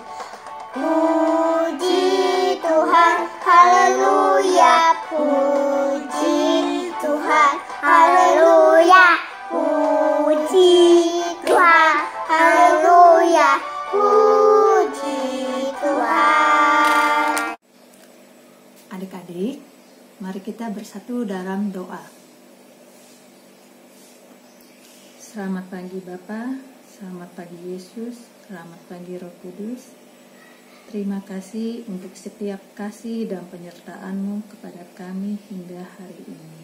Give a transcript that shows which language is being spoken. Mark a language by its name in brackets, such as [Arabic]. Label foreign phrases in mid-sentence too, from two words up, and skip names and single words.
[Indonesian] Puji Tuhan. Haleluya, puji Tuhan. Haleluya, puji Tuhan. Haleluya, puji Tuhan. Adik-adik, mari kita bersatu dalam doa. Selamat pagi Bapa, selamat pagi Yesus, selamat pagi Roh Kudus. Terima kasih untuk setiap kasih dan penyertaan-Mu kepada kami hingga hari ini.